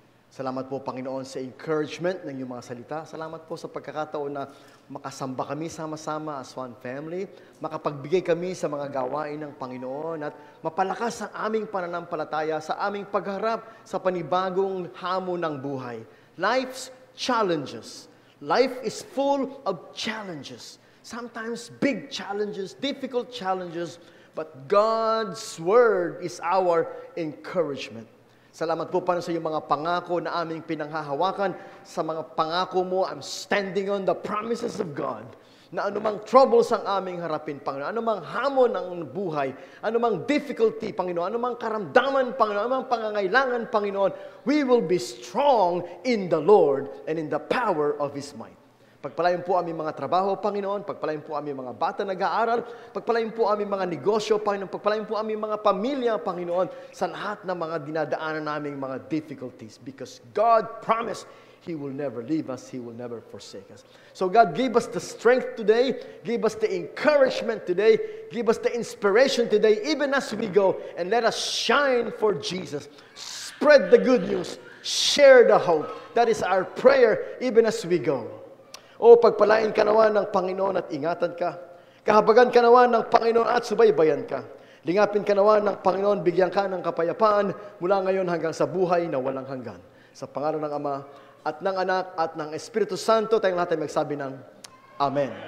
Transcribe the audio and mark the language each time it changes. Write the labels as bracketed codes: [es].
[tl] Salamat po, Panginoon, sa encouragement ng iyong mga salita. Salamat po sa pagkakataon na makasamba kami sama-sama as one family, makapagbigay kami sa mga gawain ng Panginoon at mapalakas ang aming pananampalataya sa aming pagharap sa panibagong hamon ng buhay. [en] Life's challenges. Life is full of challenges. Sometimes big challenges, difficult challenges, but God's Word is our encouragement. [tl] Salamat po para sa iyong mga pangako na aming pinanghahawakan. Sa mga pangako mo, [en] I'm standing on the promises of God. [tl] Na anumang troubles ang aming harapin, Panginoon, anumang hamon ng buhay, anumang difficulty, Panginoon, anumang karamdaman, Panginoon, anumang pangangailangan, Panginoon, [en] we will be strong in the Lord and in the power of His might. [tl] Pagpalain po aming mga trabaho, Panginoon. Pagpalain po aming mga bata nag-aaral. Pagpalain po aming mga negosyo, Panginoon. Pagpalain po aming mga pamilya, Panginoon, sa lahat ng mga dinadaanan naming mga difficulties. [en] Because God promised He will never leave us. He will never forsake us. So God, give us the strength today. Give us the encouragement today. Give us the inspiration today, even as we go. And let us shine for Jesus. Spread the good news. Share the hope. That is our prayer, even as we go. [tl] O pagpalain ka naman ng Panginoon at ingatan ka. Kahabagan ka naman ng Panginoon at subaybayan ka. Lingapin ka naman ng Panginoon, bigyan ka ng kapayapaan mula ngayon hanggang sa buhay na walang hanggan. Sa pangalan ng Ama at ng Anak at ng Espiritu Santo, tayong lahat ay magsabi ng Amen.